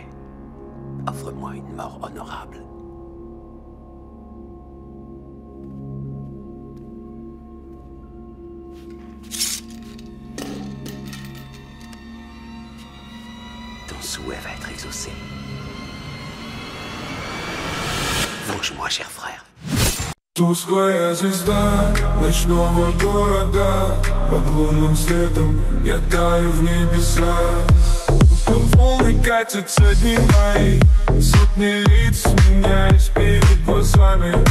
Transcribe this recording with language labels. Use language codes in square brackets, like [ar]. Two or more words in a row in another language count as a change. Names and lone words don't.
[fr] Offre-moi une mort honorable. Ton souhait va être exaucé. Venge-moi, cher frère. [ru] Тусклая звезда ночного города, под лунным светом я таю в небеса. Волны катятся дни мои, сотни лиц менялись перед глазами.